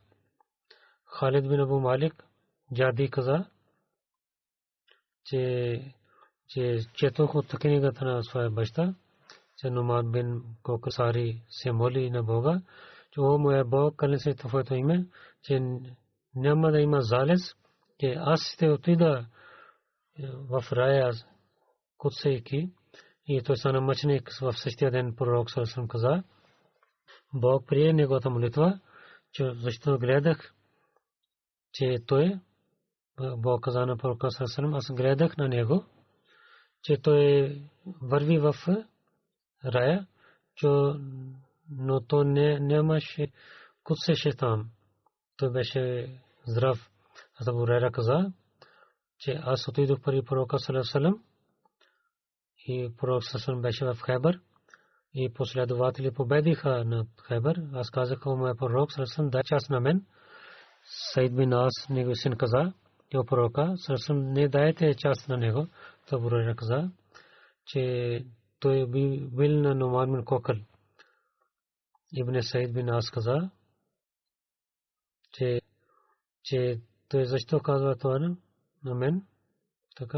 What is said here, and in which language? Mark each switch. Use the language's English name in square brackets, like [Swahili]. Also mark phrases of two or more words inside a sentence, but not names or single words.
[Bulgarian] Халид бин Абу Малик джади каза, че четох от книгата на своя баща, че Нуман бин Кокасари се моли на Бога, че о моя Бог, кълня се твоето име, че няма да има залез, че аз ще отида в рая куцейки. И той стана мъченик в същия ден. Пророк [Arabic] صلى الله عليه وسلم [Bulgarian] каза, Бог прие неговата молитва, че защото гледах, че той, Бог каза на пророка [Arabic] صلى الله عليه وسلم, [Bulgarian] аз гледах на него, че той върви в рая, но то нямаше куцеше там. Той беше здрав. Аз Абу Хурайра каза, че аз отидох при пророка [Arabic] صلى الله عليه وسلم [Bulgarian] и пророк [Arabic] صلى الله عليه وسلم [Bulgarian] беше в Хайбар и последователи победиха над Хайбар. Аз казах, о моя пророк [Arabic] صلى الله عليه وسلم, [Bulgarian] дай част на мен. Саид бин Ас негов син каза, о пророка [Arabic] صلى الله عليه وسلم, [Bulgarian] не дайте част на него. То Абу Хурайра каза, че той бил на Нуман бин Кокъл. Ибн Саид бин Ас каза, че той защо казва това на мен?